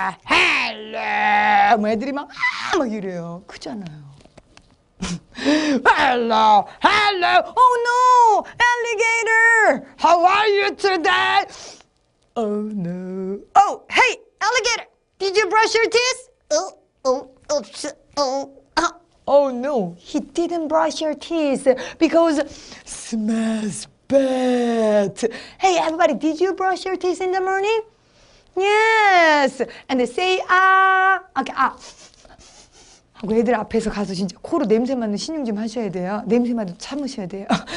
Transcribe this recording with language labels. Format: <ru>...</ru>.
<ko>헬로 뭐 애들이 막 이래요. 크잖아요.</ko> <en>Hello, hello, oh no, alligator, how are you today? Oh no, oh hey, alligator, did you brush your teeth? Oops, oh no, he didn't brush your teeth because smells bad. Hey everybody, did you brush your teeth in the morning? Yes, and they say okay,</en> <ko>하고 애들 앞에서 가서 진짜 코로 냄새 맡는 신용 좀 하셔야 돼요. 냄새 맡도 참으셔야 돼요.</ko>